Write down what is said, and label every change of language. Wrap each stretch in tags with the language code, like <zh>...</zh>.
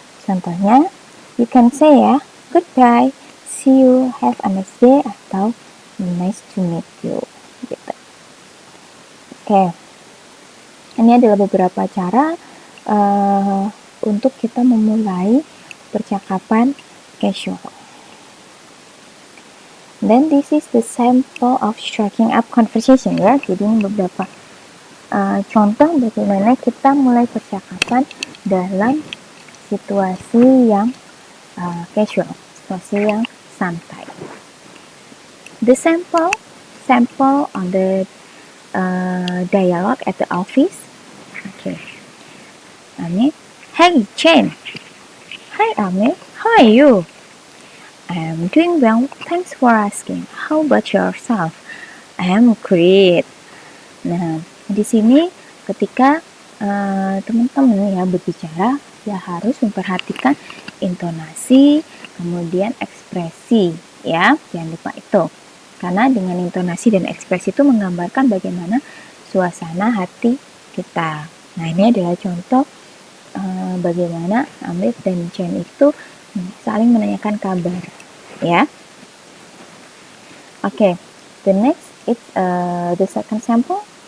<id>Contohnya,</id> <en>you can say ya, goodbye, see you, have a nice day, atau nice to meet you.</en> <id>Gitu. Oke. Ini adalah beberapa cara untuk kita memulai percakapan casual.</id> <en>Then this is the sample of striking up conversation ya.</en> <id>Jadi ini beberapa contoh bagaimana kita mulai percakapan dalam situasi yang casual, situasi yang santai.</id> <en>The sample on the dialogue at the office. Okay. Amir, hey Chen. Hi Amir, how are you? I am doing well, thanks for asking. How about yourself? I am great.</en> <id>Nah, di sini ketika teman-teman ya berbicara, ya harus memperhatikan intonasi, kemudian ekspresi, ya jangan lupa itu. Karena dengan intonasi dan ekspresi itu menggambarkan bagaimana suasana hati kita. Nah, ini adalah contoh bagaimana Amir dan Chen itu saling menanyakan kabar, ya.</id> <en>Okay, the next is the second sample.</en>